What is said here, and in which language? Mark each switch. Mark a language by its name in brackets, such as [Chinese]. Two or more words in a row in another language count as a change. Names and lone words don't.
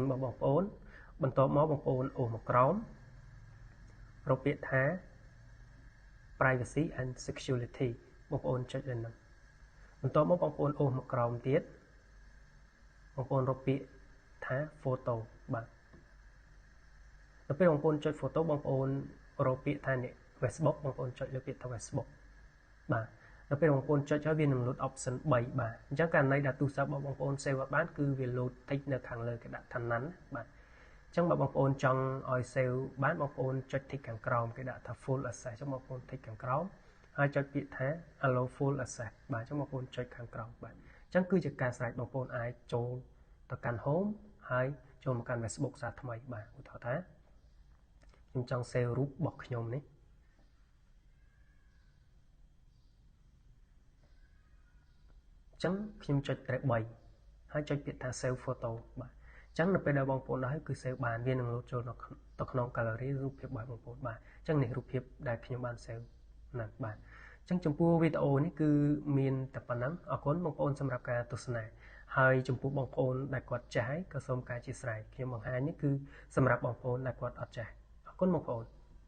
[Khmer] របស់បងប្អូនបន្ទាប់មកបងប្អូនអូសមកក្រោមរកពាក្យថា [English] privacy and security [Khmer] បងប្អូនចុចលើហ្នឹងបន្ទាប់មកបងប្អូនអូសមកក្រោមទៀតបងប្អូនរកពាក្យ ថា photo បាទដល់ពេលបងប្អូនចុច photo បងប្អូនរកពាក្យថា Facebook បងប្អូនចុចលើពាក្យថា Facebook បាទដល់ពេលបងប្អូនចុចហើយវានឹង [English] load option 3 [Khmer] បាទអញ្ចឹងករណីដែលទូរស័ព្ទរបស់បងប្អូន save អត់បានគឺវា load តិចនៅខាងលើគេដាក់ឋានន្តបាទអញ្ចឹងបើបងប្អូនចង់ឲ្យ save បានបងប្អូនចុច tick ខាងក្រោមគេដាក់ថា [English] full access [Khmer] អញ្ចឹងបងប្អូន tick ខាងក្រោមហើយចុចពាក្យថា [English] allow full access [Khmer] បាទអញ្ចឹងបងប្អូនចុចខាងក្រោមបាទអញ្ចឹងគឺជាការស្រេចបងប្អូនអាចចូលទៅកាន់ home ហើយចូលមកកាន់ Facebook សារថ្មីបាទឧទាហរណ៍ថាខ្ញុំចង់ save រូបរបស់ខ្ញុំនេះ អញ្ចឹងខ្ញុំចុច 3ហើយចុចពាក្យថា [English] save photo [Khmer] បាទអញ្ចឹងនៅពេលដែលបងប្អូនដល់គឺ save បានវានឹង load ចូលទៅក្នុង gallery រូបភាពរបស់បងប្អូនបាទអញ្ចឹងនេះរូបភាពដែលខ្ញុំបាន save ណាស់បាទអញ្ចឹងចំពោះវីដេអូនេះគឺមានតែប៉ុណ្ណឹងអរគុណបងប្អូនសម្រាប់ការទស្សនាហើយចំពោះបងប្អូនដែលគាត់ចេះហើយក៏សូមការអធិស្ឋានខ្ញុំបង្ហាញនេះគឺសម្រាប់បងប្អូនដែលគាត់អត់ចេះអរគុណបងប្អូន